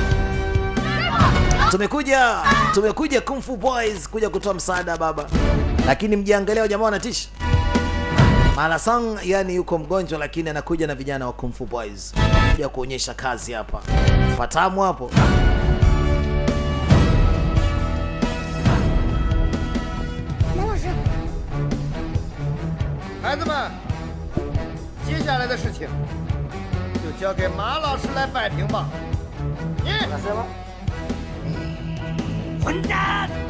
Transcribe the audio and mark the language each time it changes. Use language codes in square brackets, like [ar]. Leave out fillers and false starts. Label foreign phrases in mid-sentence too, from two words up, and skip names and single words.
[sw] Tumekuja Kung Fu Boys kuja kutoa msaada baba. Lakini mjiangalia jamaa wanatisha. Malo Sang yani yuko mgonjwa, lakini anakuja na vijana wa Kung Fu Boys kuja kuonyesha kazi hapa. Patamu hapo. [zh] 孩子们，接下来的事情就交给马老师来摆平吧。你，混蛋！